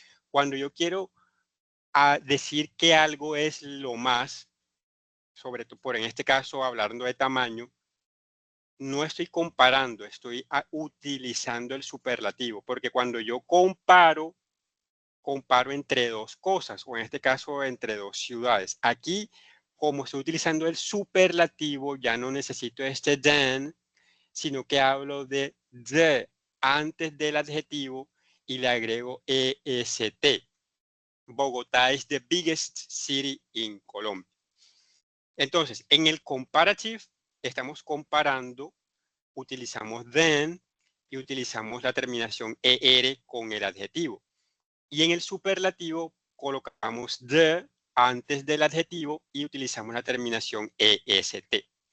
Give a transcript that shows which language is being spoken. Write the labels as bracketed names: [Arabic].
[Spanish] Cuando yo quiero decir que algo es lo más, sobre todo por en este caso hablando de tamaño, no estoy comparando, estoy utilizando el superlativo, porque cuando yo comparo entre dos cosas, o en este caso entre dos ciudades. Aquí, como estoy utilizando el superlativo, ya no necesito este than, sino que hablo de the antes del adjetivo y le agrego EST. [English] Bogotá is the biggest city in Colombia. [Spanish] Entonces, en el comparative estamos comparando, utilizamos than y utilizamos la terminación ER con el adjetivo. Y en el superlativo colocamos the antes del adjetivo y utilizamos la terminación EST.